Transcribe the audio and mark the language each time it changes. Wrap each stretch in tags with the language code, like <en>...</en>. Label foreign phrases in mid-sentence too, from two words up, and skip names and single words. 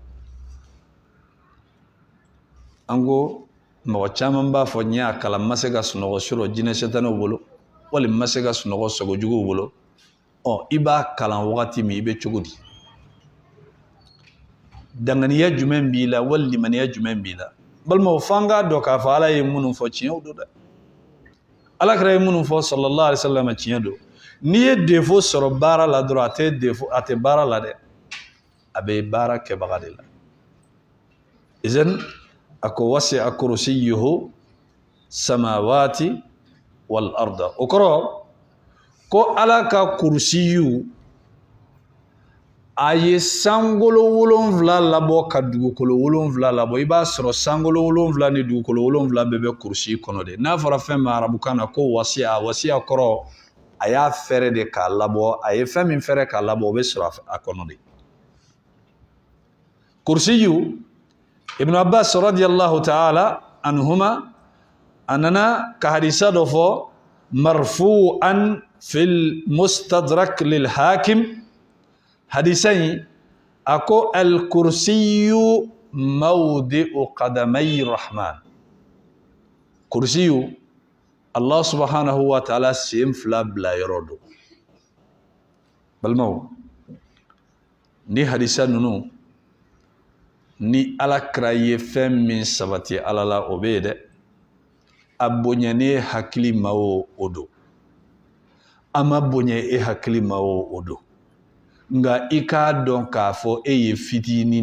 <bm>an ko mɔgɔ caman b'a fɔ n y'a kalan ma se ka sunɔgɔ sɔrɔ jinɛ sɛtanɛw bolo wali ma se ka sunɔgɔ sogojuguw bolo i b'a kalan wagati min i bɛ cogo di danganiya jumɛn b'i la walimaniya jumɛn b'i la balima f'an k'a dɔn k'a fɔ ala ye minnu fɔ tiɲɛw don dɛ alakira ye minnu fɔ</bm> <ar>صلى الله عليه وسلم</ar> <bm>tiɲɛ don n'i ye défaut sɔrɔ baara la dɔrɔn a tɛ baara la dɛ a bɛ baara kɛbaga de la izan a ko</bm> <ar>وسع كرسيه السماوات والأرض</ar> <bm>o kɔrɔ ko ala ka kursiyu a ye sankolo 7 labɔ ka dugukolo 7 labɔ i b'a sɔrɔ sankolo 7 ni dugukolo 7 bɛɛ bɛ kursi kɔnɔ de n'a fɔra fɛn min arabukan na ko wasi'a kɔrɔ a y'a fɛrɛ de k'a labɔ a ye fɛn min fɛrɛ k'a labɔ o bɛ sɔrɔ a kɔnɔ de kursiyu ibn Abbas radiyallahu</bm> <ar>تعالى عنهما</ar> <bm>a nana ka hadisa dɔ fɔ</bm> <ar>مرفوعا في المستدرك للحاكم</ar> <bm>hadisa in a ko</bm> <ar>الكرسي موضع قدمي الرحمن</ar> <bm>kursiyu</bm> <ar>الله سبحانه وتعالى</ar> <bm>sen 2 bila yɔrɔ do balimaw ni hadisa ninnu ni alakira ye fɛn min sabati ala la o bɛ dɛ a bonyane hakili ma o do a ma bonya e hakili ma o do nga i k'a dɔn k'a fɔ e ye fitinin</bm>